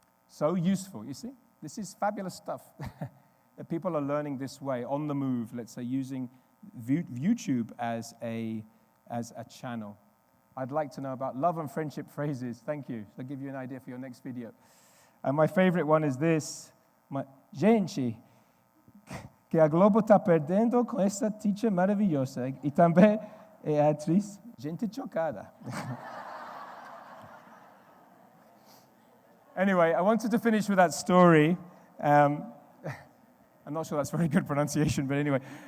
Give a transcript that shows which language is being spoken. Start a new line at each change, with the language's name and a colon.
English: So useful, you see? This is fabulous stuff. That people are learning this way, on the move, let's say, using YouTube as a channel. I'd like to know about love and friendship phrases. Thank you. I'll give you an idea for your next video. And my favorite one is this.
Portuguese: Gente, que a Globo está perdendo com essa teacher maravilhosa. E também é atriz, gente chocada.
English: Anyway, I wanted to finish with that story. I'm not sure that's very good pronunciation, but anyway.